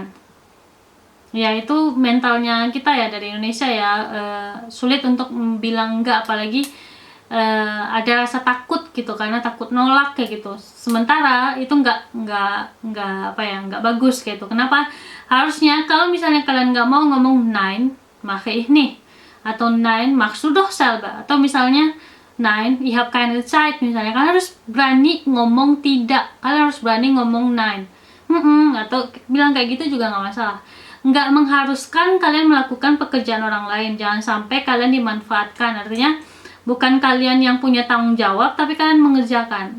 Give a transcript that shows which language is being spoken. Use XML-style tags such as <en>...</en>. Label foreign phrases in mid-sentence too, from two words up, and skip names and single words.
<id>Ya itu mentalnya kita ya dari Indonesia ya, sulit untuk bilang enggak, apalagi ada rasa takut gitu, karena takut nolak kayak gitu. Sementara itu nggak bagus kayak gitu. Kenapa? Harusnya kalau misalnya kalian nggak mau ngomong</id> <de>nein, mache ich nicht,</de> <id>atau</id> <de>nein, machst du doch selber,</de> <id>atau misalnya</id> <de>nein, ich habe keine Zeit,</de> <id>misalnya kalian harus berani ngomong tidak, kalian harus berani ngomong nein, atau bilang kayak gitu juga nggak masalah. Nggak mengharuskan kalian melakukan pekerjaan orang lain. Jangan sampai kalian dimanfaatkan. Artinya bukan kalian yang punya tanggung jawab, tapi kalian mengerjakan.</id>